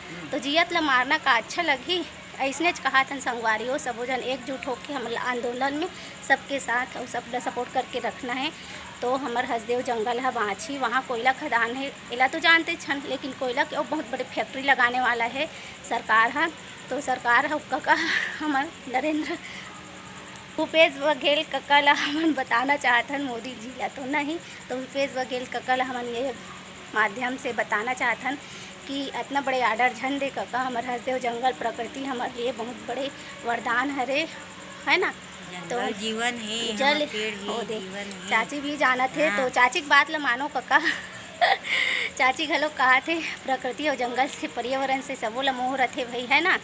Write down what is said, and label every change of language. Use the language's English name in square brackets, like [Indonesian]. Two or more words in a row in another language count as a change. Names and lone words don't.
[Chhattisgarhi] तो जियत ला मारना का अच्छा लगी? ऐसने कहा था संगवारी हो, सबो जन एकजुट होकर हम आंदोलन में सबके साथ और सब सपोर्ट करके रखना है। तो हमार हसदेव जंगल है बाँची, वहाँ कोयला खदान है, इला तो जानते छन, लेकिन कोयला के बहुत बड़े फैक्ट्री लगाने वाला है सरकार है। तो सरकार है कका हमार नरेंद्र भूपेश बघेल कका ला हमन बताना चाहत हन, मोदी जी ला तो नहीं। तो भूपेश बघेल कका ला हमन ये माध्यम से बताना चाहत हन कि इतना बड़े आर्डर झन दे कका। हमारे हसदेव जंगल प्रकृति हमारे लिए बहुत बड़े वरदान हरे, है ना। तो जीवन है, जल पेड़ हो दे, जीवन है। चाची भी जानत है। तो चाची की बात ला मानो कका चाची घलो कहा थे प्रकृति और जंगल से पर्यावरण से सबो ला मोह रथे भाई, है ना।